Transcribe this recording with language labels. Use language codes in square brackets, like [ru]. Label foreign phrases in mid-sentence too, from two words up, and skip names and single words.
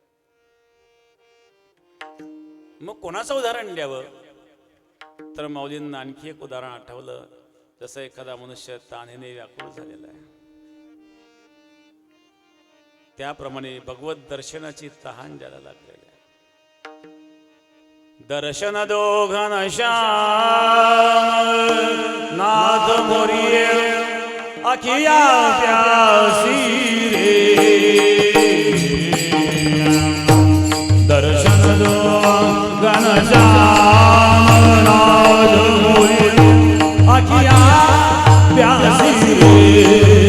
[mr] मग कोणाचं उदाहरण द्यावं तर माऊलींना आणखी एक उदाहरण आठवलं. जसं एखादा मनुष्य ताणीने व्याकुळ झालेला आहे, त्याप्रमाणे भगवत दर्शनाची तहान ज्याला लागलेली आहे. [hi] दर्शन दोघन नाथ मोरिये अखिया प्यासी रे. दर्शन दोघन नाथ मोरिये अखिया प्यासी रे.